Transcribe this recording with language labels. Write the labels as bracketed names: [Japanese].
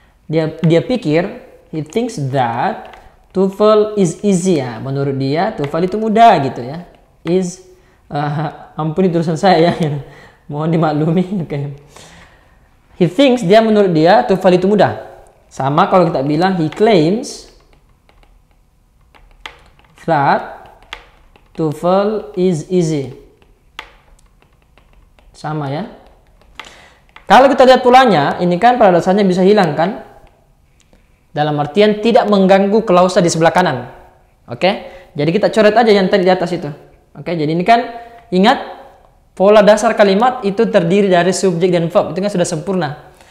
[Indonesian] Dia pikir, [English] he thinks that TOEFL is easy ya. [Indonesian] Menurut dia TOEFL itu mudah gitu ya. Is, ampuni tulisan saya ya. Mohon dimaklumi. Oke. [English] He thinks, [Indonesian] dia menurut dia TOEFL itu mudah. Sama kalau kita bilang [English] he claims that TOEFL is easy. [Indonesian] Sama ya. Kalau kita lihat polanya, ini kan pada dasarnya bisa hilang kan? Dalam artian tidak mengganggu klausa di sebelah kanan. Oke? Jadi kita coret aja yang tadi di atas itu. Oke, jadi ini kan ingat pola dasar kalimat itu terdiri dari subjek dan verb, itu kan sudah sempurna.